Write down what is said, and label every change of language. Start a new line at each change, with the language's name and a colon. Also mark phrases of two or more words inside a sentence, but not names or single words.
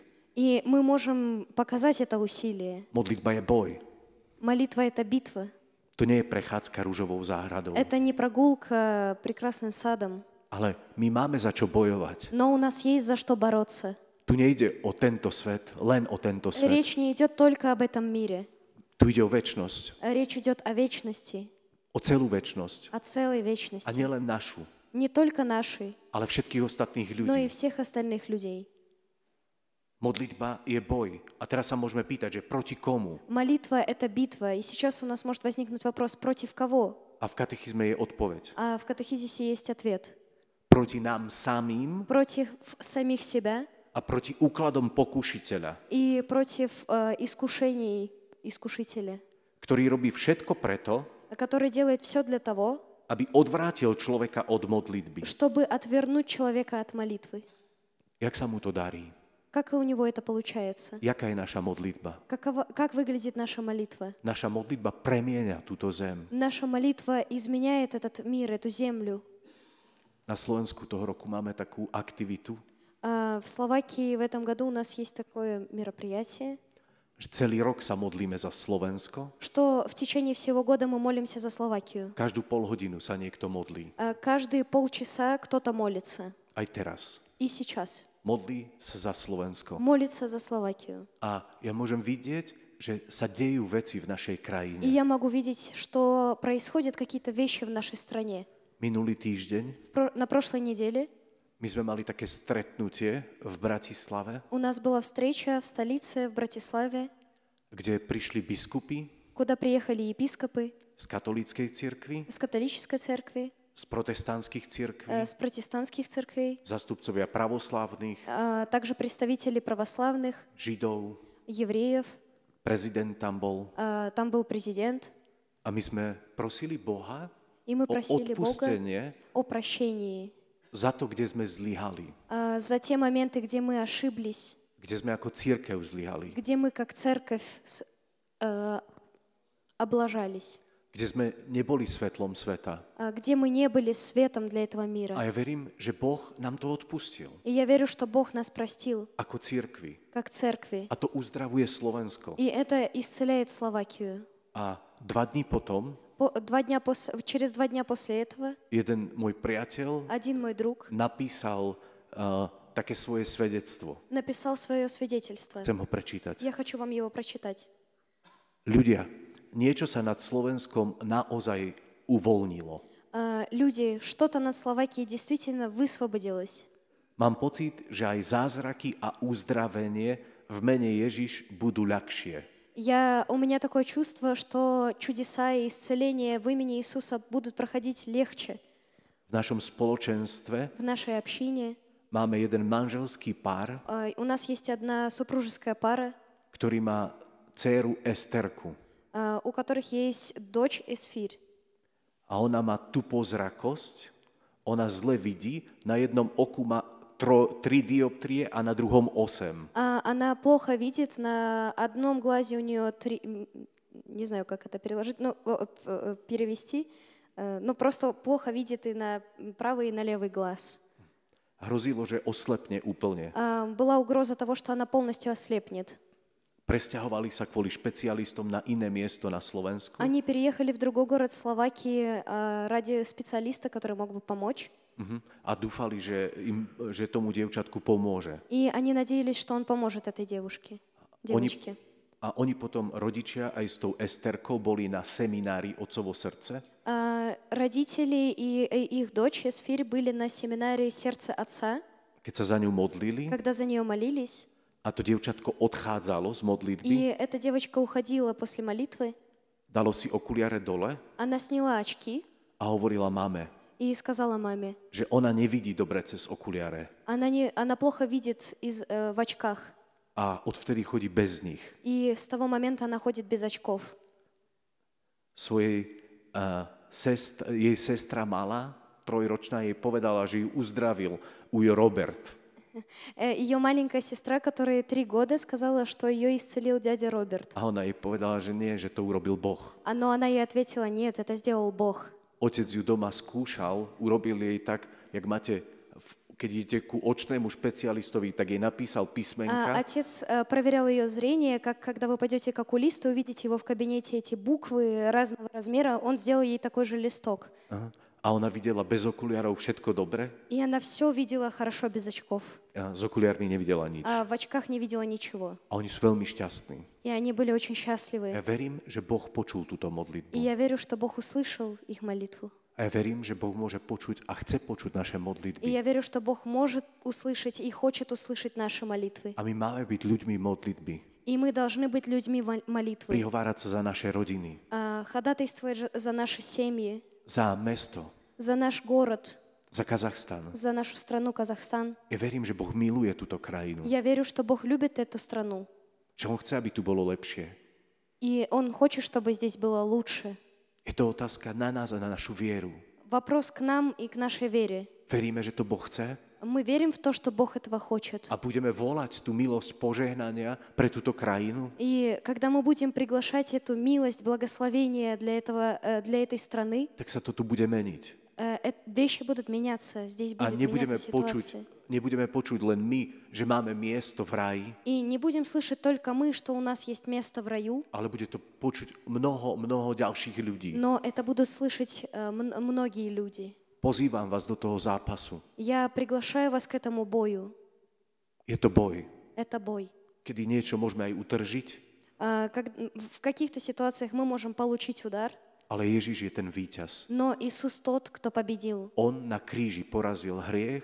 Russian: И мы можем показать это усилие.
Slovak: Modlitba je boj.
Russian: Молитва — это битва.
Slovak: To nie je prechádzka ružovou záhradou.
Russian: Это не прогулка прекрасным садом.
Slovak: Ale my máme za čo bojovať.
Russian: Но у нас есть за что бороться.
Slovak: Tu nejde o tento svet, len o tento svet.
Russian: Речь не идет только об этом мире.
Slovak: Tu ide o večnosť,
Russian: Речь идет о вечности,
Slovak: o celú večnosť.
Russian: о целой
Slovak: A
Russian: вечности.
Slovak: nielen našu,
Russian: Не только нашей,
Slovak: ale všetkých ostatných
Russian: но и
Slovak: ľudí.
Russian: всех остальных людей.
Slovak: Modlitba je boj. A teraz sa môžeme pýtať, že proti komu?
Russian: Молитва — это битва. И сейчас у нас может возникнуть вопрос, против кого?
Slovak: A v katechizme je odpoveď.
Russian: А в катехизисе есть ответ.
Slovak: Proti nám samým
Russian: Против самих себя
Slovak: a proti úkladom pokušiteľa,
Russian: и против искушений искушителя,
Slovak: ktorý robí všetko preto,
Russian: который делает все для того,
Slovak: aby odvrátil človeka od modlitby.
Russian: чтобы отвернуть человека от молитвы.
Slovak: Jak sa mu to darí?
Russian: Как у него это получается?
Slovak: Jaká je naša modlitba?
Russian: Как выглядит наша молитва?
Slovak: Naša modlitba premieňa túto zem.
Russian: Наша молитва изменяет этот мир, эту землю.
Slovak: Na Slovensku toho roku máme takú aktivitu,
Russian: В Словакии в этом году у нас есть такое мероприятие,
Slovak: že celý rok sa modlíme za Slovensko.
Russian: что в tечение всего года мы молимся за Словакию.
Slovak: Každú polhodinu sa niekto modlí.
Russian: Каждые полчаса кто-то молится.
Slovak: Aj teraz.
Russian: И сейчас.
Slovak: Modlí sa za Slovensko.
Russian: Молится за Словакию.
Slovak: A ja môžem vidieť, že sa dejú veci v našej
Russian: И
Slovak: krajine.
Russian: я могу видеть, что происходят какие-то вещи в нашей стране.
Slovak: Minulý týždeň
Russian: На прошлой неделе
Slovak: my sme mali také stretnutie v Bratislave,
Russian: у нас была встреча в столице, в Братиславе,
Slovak: kde prišli biskupy
Russian: куда приехали епископы
Slovak: z katolíckej cirkvi,
Russian: с католической церкви,
Slovak: z protestantských cirkví,
Russian: с протестантских церквей,
Slovak: zastupcovia pravoslávnych,
Russian: также представители православных,
Slovak: židov,
Russian: евреев.
Slovak: prezident tam bol.
Russian: Там был президент,
Slovak: A my sme prosili Boha
Russian: и мы
Slovak: o
Russian: просили Бога
Slovak: odpustenie
Russian: о прощении
Slovak: za to, kde sme zlyhali.
Russian: за те моменты, где мы ошиблись,
Slovak: kde sme ako cirkev zlyhali,
Russian: где мы как церковь облажались,
Slovak: kde sme neboli svetlom sveta.
Russian: где мы не были светом для этого мира.
Slovak: A ja verím, že Boh nám to odpustil
Russian: И я верю, что Бог нас простил,
Slovak: ako cirkvi.
Russian: как церкви.
Slovak: A to uzdravuje Slovensko.
Russian: И это исцеляет Словакию.
Slovak: A 2 dní potom
Russian: Через 2 дня после этого
Slovak: jeden môj priateľ
Russian: один мой друг
Slovak: napísal také svoje svedectvo.
Russian: написал свое свидетельство.
Slovak: Chcem ho prečítať.
Russian: Я хочу вам его прочитать.
Slovak: Ľudia, niečo sa nad Slovenskom naozaj uvoľnilo.
Russian: Люди, что-то над Словакией действительно высвободилось.
Slovak: Mám pocit, že aj zázraky a uzdravenie v mene Ježiš budú ľahšie.
Russian: У меня такое чувство, что чудеса и исцеления в имени Иисуса будут проходить легче.
Slovak: V našom spoločenstve
Russian: В нашей общине
Slovak: máme jeden manželský pár,
Russian: у нас есть одна супружеская пара,
Slovak: ktorý má dcéru Esterku.
Russian: у которых есть дочь Эсфирь.
Slovak: A ona má tupozrakosť, ona zle vidí, na jednom oku má 3 dioptrie a na druhom 8.
Russian: Она плохо видит, на одном глазе у нее 3, не знаю, как это переложить, перевести, но просто плохо видит и на правый, и на левый глаз.
Slovak: Hrozilo, že oslepne úplne.
Russian: Была угроза того, что она полностью ослепнет.
Slovak: Presťahovali sa kvôli špecialistom na iné miesto na Slovensku.
Russian: Они переехали в другой город Словакии ради специалиста, который мог бы помочь.
Slovak: A dúfali, že tomu dievčatku pomôže.
Russian: И они надеялись, что он поможет этой девочке.
Slovak: A oni potom, rodičia aj s tou Esterkou, boli na seminári Otcovo srdce.
Russian: Родители и их дочь Эсфирь были на семинаре «Сердце Отца»,
Slovak: keď sa za ňu modlili,
Russian: когда за нее молились.
Slovak: a to dievčatko odchádzalo z modlitby,
Russian: И эта девочка уходила после молитвы.
Slovak: dalo si okuliare dole
Russian: Она сняла очки
Slovak: a hovorila mame,
Russian: и сказала маме,
Slovak: že ona nevidí dobre cez okuliare.
Russian: она плохо видит в очках.
Slovak: A odvtedy chodí bez nich.
Russian: И с того момента она ходит без очков.
Slovak: Jej sestra malá, 3-ročná, jej povedala, že ju uzdravil ujo Robert.
Russian: Ее маленькая сестра, которая 3 года, сказала, что ее исцелил дядя Роберт.
Slovak: A ona jej povedala, že nie, že to urobil Boh.
Russian: Но она ей ответила, нет, это сделал Бог.
Slovak: Otec ju doma skúšal, urobil jej tak, jak máte, keď idete ku očnému špecialistovi, tak jej napísal písmenka.
Russian: Отец проверял ее зрение, как когда вы пойдете к окулисту, увидите его в кабинете эти буквы разного размера, он сделал ей такой же листок.
Slovak: A ona videla bez okuliarov všetko dobre.
Russian: И она все видела хорошо без очков.
Slovak: A z okuliarmi nevidela nič.
Russian: А в очках не видела ничего.
Slovak: A oni sú veľmi šťastní.
Russian: И они были очень счастливы.
Slovak: Ja verím, že Boh počul túto modlitbu.
Russian: И я верю, что Бог услышал их молитву.
Slovak: A ja verím, že Boh môže počuť a chce počuť naše
Russian: И
Slovak: modlitby.
Russian: я верю, что Бог может услышать и хочет услышать наши молитвы.
Slovak: A my máme byť ľuďmi modlitby.
Russian: И мы должны быть людьми молитвы.
Slovak: Prihovárať sa za naše rodiny.
Russian: Ходатайствовать за наши семьи,
Slovak: Za mesto.
Russian: за наш город,
Slovak: Za Kazachstan.
Russian: за нашу страну Казахстан.
Slovak: Ja verím, že Boh miluje túto krajinu.
Russian: Я верю, что Бог любит эту страну.
Slovak: Že On chce, aby tu bolo lepšie.
Russian: И Он хочет, чтобы здесь было лучше.
Slovak: Je to otázka na nás a na našu vieru.
Russian: Вопрос к нам и к нашей вере.
Slovak: Veríme, že to Boh chce
Russian: Мы верим в то, что Бог этого хочет.
Slovak: a budeme volať tú milosť požehnania pre túto krajinu.
Russian: И когда мы будем приглашать эту милость, благословение для этой страны,
Slovak: Tak sa to tu bude meniť.
Russian: вещи будут меняться, здесь
Slovak: A
Russian: будет меняться ситуация.
Slovak: nebudeme počuť len my, že máme miesto v raji,
Russian: И не будем слышать только мы, что у нас есть место в раю,
Slovak: ale bude to počuť mnoho ďalších ľudí.
Russian: но это будут слышать многие люди.
Slovak: Pozývam vás do toho zápasu.
Russian: Я приглашаю вас к этому бою.
Slovak: Je to boj,
Russian: Это бой.
Slovak: kedy niečo môžeme aj utržiť,
Russian: В каких-то ситуациях мы можем получить удар,
Slovak: ale Ježiš je ten víťaz.
Russian: но Иисус тот, кто победил.
Slovak: On na kríži porazil hriech,